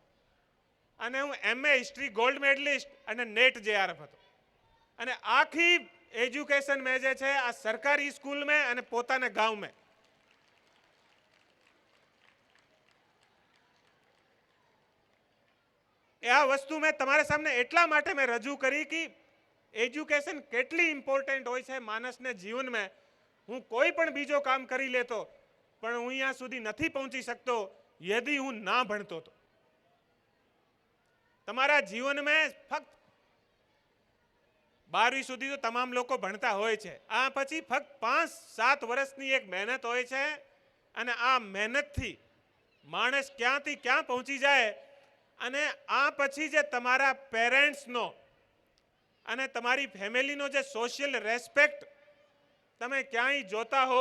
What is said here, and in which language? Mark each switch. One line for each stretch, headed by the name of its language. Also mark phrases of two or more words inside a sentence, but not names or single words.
Gujarati: અને હું
English: MA history gold medalist
Gujarati: અને
English: NET JRF
Gujarati: હતો. અને આખી એજ્યુકેશન મેં જે છે આ સરકારી સ્કૂલ મેં અને પોતાને ગાંવ મેં. આ વસ્તુ મૈં તમારે સામને એટલા માટે મૈં રજૂ કરી કિ એજ્યુકેશન કેટલી ઇમ્પોર્ટન્ટ હોય છે માનસને જીવન મેં. હું કોઈ પણ બીજો કામ કરી લેતો પણ હું અહીંયા સુધી નથી પહોંચી શકતો યદિ હું ના ભણતો તો. તમારા જીવન મેં ફક્ત 12વી સુધી તો તમામ લોગ ભણતા હોય છે. આ પછી ફક્ત 5-7 વર્ષની એક મહેનત હોય છે અને આ મહેનતથી માણસ ક્યાંથી ક્યાં પહોંચી જાએ. અને આ પછી જે તમારા પેરેંટ્સનો અને તમારી ફૈમિલીનો જે
English: social respect
Gujarati: તમે ક્યાંય જોતા હો.